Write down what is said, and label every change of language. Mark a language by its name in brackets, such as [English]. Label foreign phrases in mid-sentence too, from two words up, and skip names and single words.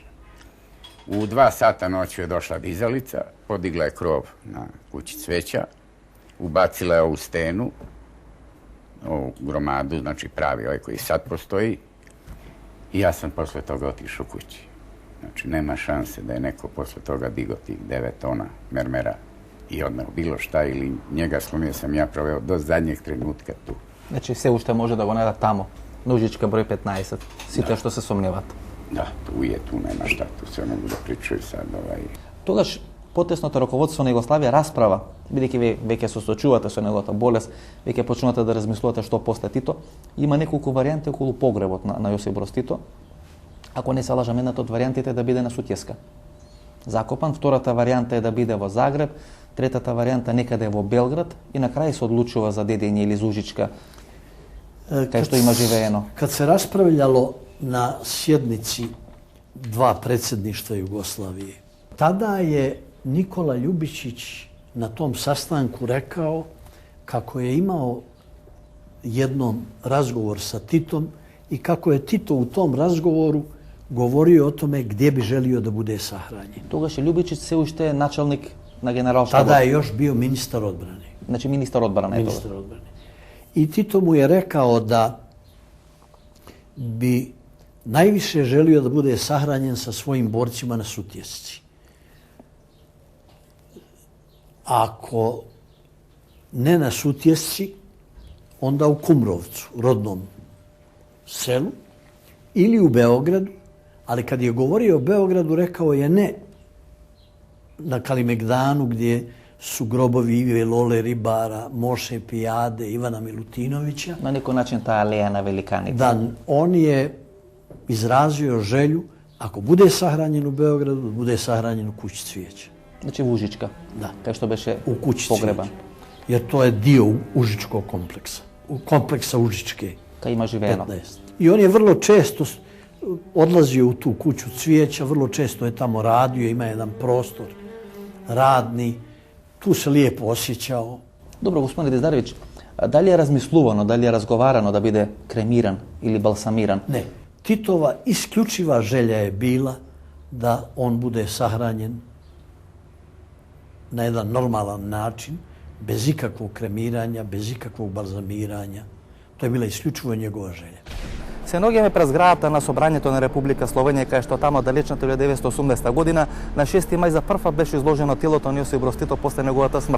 [Serbian] U 2 sata noću je došla dizalica, podigla je krov na kući cveća, ubacila je ovu stenu, ovu gromadu, znači pravi ovaj koji sad postoji, i ja sam posle toga otišao kući. Znači, nema šanse da je neko posle toga digo tih 9 tona mermera i odneo bilo šta, ili njega slomio sam ja proveo do zadnjeg trenutka tu. [Macedonian] Значи, сѐ уште може да го најдат тамо, Ужичка број 15. Сите што се сомневаат. [Serbian] Da, tu nema šta, tu se ono bude pričaju sad. [Macedonian] Тогаш потесното раководство на Југославија расправа, бидејќи вие веќе се сочувате со неговата болест, веќе почнувате да размислувате што после Тито, има неколку варијанти околу погребот на Јосип Брос Тито. Ако не се лажам, едната од варијантите е да биде на Сутјеска закопан, втората варијанта е да биде во Загреб, третата варијанта некаде во Белград и на крај се одлучува за Дедиње или Ужичка, кај што има живеено. [Bosnian] Kad se raspravljalo na sjednici dva predsjedništva Jugoslavije, tada je Nikola Ljubičić na tom sastanku rekao kako je imao jednom razgovor sa Titom i kako je Tito u tom razgovoru govorio o tome gdje bi želio da bude sahranjen. [Macedonian] Тогаш Ljubičić се уште началник на генералштабот. [Bosnian] Tada je još bio ministar odbrane. [Macedonian] Значи министар одбрана е [Bosnian] Ministar odbrane. I Tito mu je rekao da bi najviše želio da bude sahranjen sa svojim borcima na Sutjesci. Ako ne na Sutjesci, onda u Kumrovcu, rodnom selu, ili u Beogradu, ali kad je govorio o Beogradu, rekao je ne na Kalimegdanu gdje su grobovi Ive Lole Ribara, Moše Pijade, Ivana Milutinovića. [Macedonian] На некој начин таа алеја на великаните. [Bosnian] Da on je izrazio želju, ako bude sahranjen u Beogradu, da bude sahranjen u kući Cvijeća. [Macedonian] Значи во Ужичка. [Bosnian] Da. [Macedonian] Кај што беше [Bosnian] U kući [Macedonian] погребан. [Bosnian] Cvijeća. Jer to je dio Užičkog kompleksa. Kompleksa Užičke. [Macedonian] Кај има живеено. 15. [Bosnian] I on je vrlo često odlazio u tu kuću Cvijeća, vrlo često je tamo radio, ima jedan prostor radni, tu se lijepo osjećao. [Macedonian] Добро, господин Диздаревич, дали е размислувано, дали е разговарано да биде кремиран или балсамиран? [Bosnian] Ne, Titova isključiva želja je bila da on bude sahranjen na jedan normalan način, bez ikakvog kremiranja, bez ikakvog balzamiranja. To je bila isključivo njegova želja. [Macedonian] Се наоѓаме пред зградата на Собранието на Република Словенија, кај што тамо далечната 1980 година на 6 мај за прв пат беше изложено телото на Јосип Брос Тито после неговата смрт.